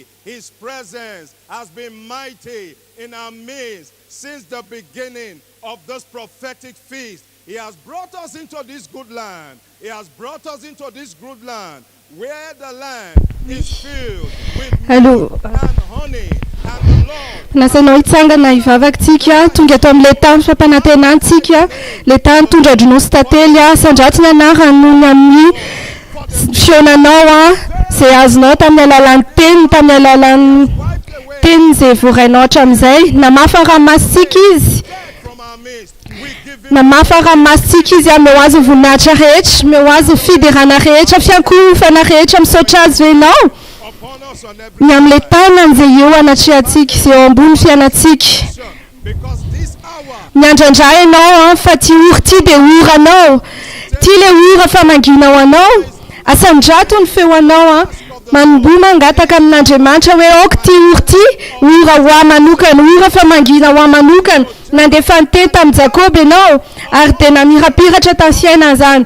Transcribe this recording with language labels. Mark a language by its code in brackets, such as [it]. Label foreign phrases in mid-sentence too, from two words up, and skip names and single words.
[en] His presence has been mighty in our midst since the beginning of this prophetic feast. He has brought us into this good land. He has brought us into this good land where the land is filled with milk and honey. And the Lord [mg] Nasanao itsangana ivavakantsika tonga ato amin'ilay tany fampanantenantsika, ilay tany tondra-dronosy tantely sandratsy ny anarany amin'ny fionanao izay azonao tamin'ny alalan'ny teniny, tamin'ny alalan'ny teniny izay voarainao hatramin'izay. Namafa ranomasitsika izy, [en] from our midst. We give him [mg] namafa ranomasitsika izy ame ho azy voninahitra rehetra, me ho azy fiderana rehetra, fiankofana rehetra misaotra azy venao. [en] upon us on every [mg] Ny amin'ilay tanany izay eo anatrehantsika, izay eo ambony fiainantsika. [en] side. Because this hour [mg] Miandrandray ianao fa ty ora ty dia oranao, ty le ora famanginao anao. Asandrato ny feo anao manomboa mangataka amin'Andriamanitra hoe aoka ty ora ty, ora ho ahy manokana, ora famangina ho ahy manokana. Nandefa nyteny tamin'i Jakoba ianao ary dia namirapiratra tamin'ny fiainana izany.